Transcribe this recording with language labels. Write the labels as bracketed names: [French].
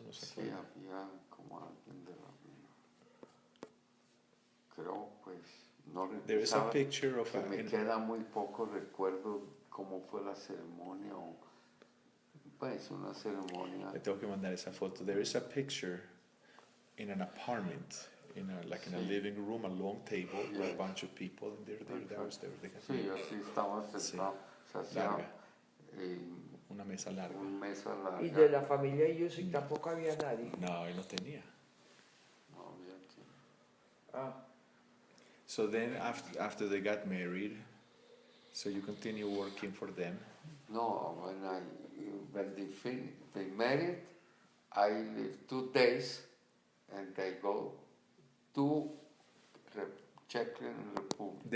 [Spanish] No se Sí, acuerda. había como alguien de la vida. Creo, pues, no [English] There is a [Spanish] recuerdo. [English] picture of [Spanish] Me queda muy poco recuerdo cómo fue la ceremonia o pues una ceremonia. Le tengo que mandar esa foto. [English] There is a picture in an apartment, in a living room, a long table with a bunch of people, and that was there. [Spanish] Sí, así estaba sentado. Se hacía Larga. Una mesa larga. una mesa larga. Y de la familia Yusik tampoco había nadie. No, él no tenía. No había quien. Ah, [English] So then after they got married, so you continue working for them. No, when they married, I lived 2 days and they go to Czech Republic.